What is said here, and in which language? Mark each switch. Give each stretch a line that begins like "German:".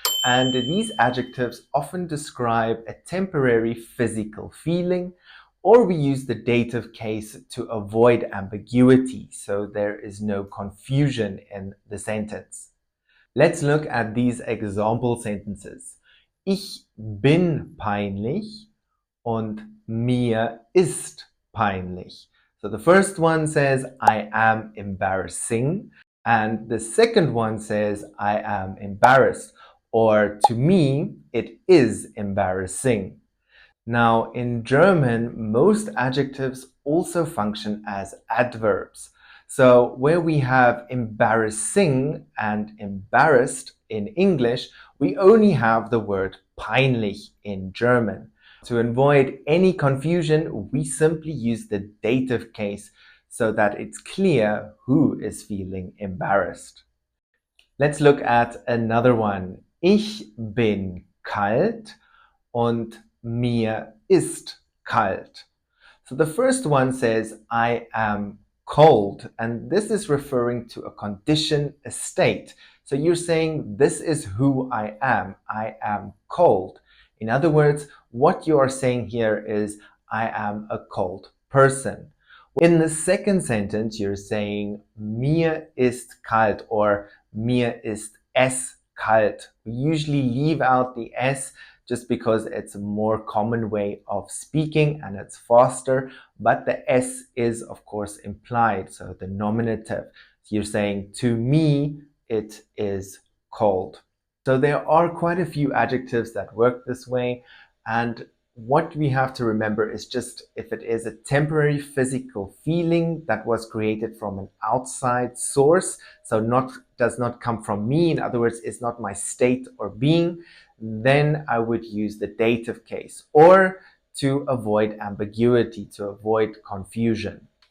English: And these adjectives often describe a temporary physical feeling, or we use the dative case to avoid ambiguity, so there is no confusion in the sentence. Let's look at these example sentences.
German: Ich bin peinlich und mir ist peinlich.
English: So the first one says I am embarrassing, and the second one says I am embarrassed, or to me it is embarrassing. Now, in German, most adjectives also function as adverbs. So where we have embarrassing and embarrassed in English, we only have the word peinlich in German. To avoid any confusion, we simply use the dative case so that it's clear who is feeling embarrassed. Let's look at another one.
German: Ich bin kalt und mir ist kalt.
English: So the first one says I am cold, and this is referring to a condition, a state. So you're saying this is who I am cold. In other words, what you are saying here is I am a cold person. In the second sentence, you're saying
German: mir ist kalt
English: or
German: mir ist es kalt.
English: We usually leave out the s just because it's a more common way of speaking and it's faster, but the s is of course implied, so the nominative. So you're saying to me it is cold. So there are quite a few adjectives that work this way, and what we have to remember is just if it is a temporary physical feeling that was created from an outside source, so does not come from me, in other words, it's not my state or being, then I would use the dative case, or to avoid ambiguity, to avoid confusion.